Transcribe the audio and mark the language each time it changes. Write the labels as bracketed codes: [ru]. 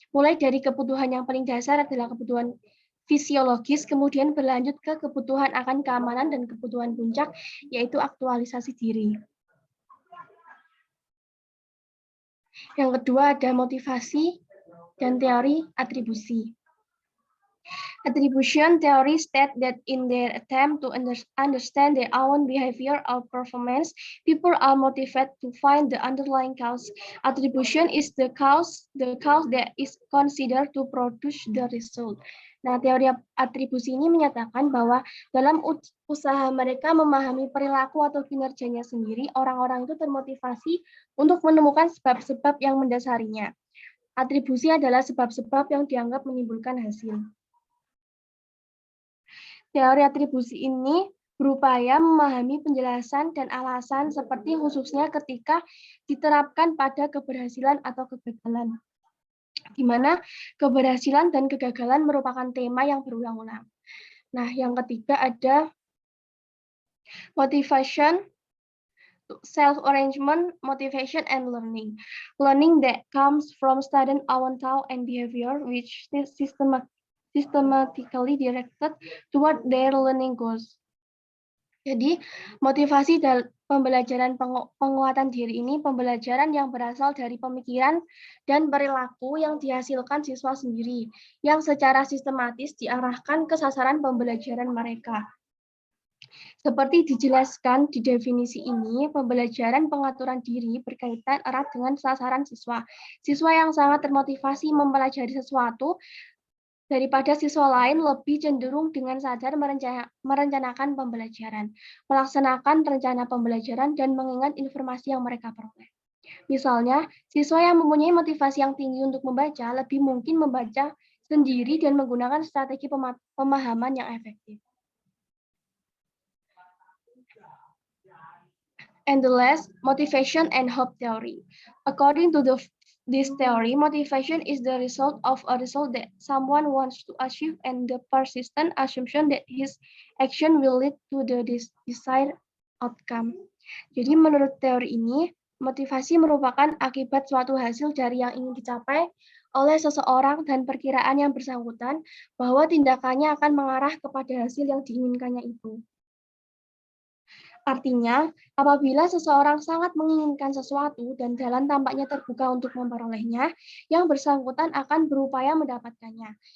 [id] Mulai dari kebutuhan yang paling dasar adalah kebutuhan fisiologis, kemudian berlanjut ke kebutuhan akan keamanan dan kebutuhan puncak, yaitu aktualisasi diri. Yang kedua ada motivasi dan teori atribusi. [en] Attribution theory state that in their attempt to understand their own behavior or performance, people are motivated to find the underlying cause. Attribution is the cause that is considered to produce the result. [id] Nah, teori atribusi ini menyatakan bahwa dalam usaha mereka memahami perilaku atau kinerjanya sendiri, orang-orang itu termotivasi untuk menemukan sebab-sebab yang mendasarinya. Atribusi adalah sebab-sebab yang dianggap menimbulkan hasil. Teori atribusi ini berupaya memahami penjelasan dan alasan seperti khususnya ketika diterapkan pada keberhasilan atau kegagalan, di mana keberhasilan dan kegagalan merupakan tema yang berulang-ulang. Nah, yang ketiga ada [en] motivation, self-arrangement, motivation, and learning. Learning that comes from studying our thought and behavior, which is systematically directed toward their learning goals. [id] Jadi, motivasi dan pembelajaran penguatan diri ini pembelajaran yang berasal dari pemikiran dan perilaku yang dihasilkan siswa sendiri, yang secara sistematis diarahkan ke sasaran pembelajaran mereka. Seperti dijelaskan di definisi ini, pembelajaran pengaturan diri berkaitan erat dengan sasaran siswa. Siswa yang sangat termotivasi mempelajari sesuatu daripada siswa lain lebih cenderung dengan sadar merencanakan pembelajaran, melaksanakan rencana pembelajaran, dan mengingat informasi yang mereka peroleh. Misalnya, siswa yang mempunyai motivasi yang tinggi untuk membaca lebih mungkin membaca sendiri dan menggunakan strategi pemahaman yang efektif. [en] And the last, motivation and hope theory. According to this theory, motivation is the result of a result that someone wants to achieve and the persistent assumption that his action will lead to the desired outcome. [id] Jadi menurut teori ini, motivasi merupakan akibat suatu hasil dari yang ingin dicapai oleh seseorang dan perkiraan yang bersangkutan bahwa tindakannya akan mengarah kepada hasil yang diinginkannya itu. Artinya, apabila seseorang sangat menginginkan sesuatu dan jalan tampaknya terbuka untuk memperolehnya, yang bersangkutan akan berupaya mendapatkannya.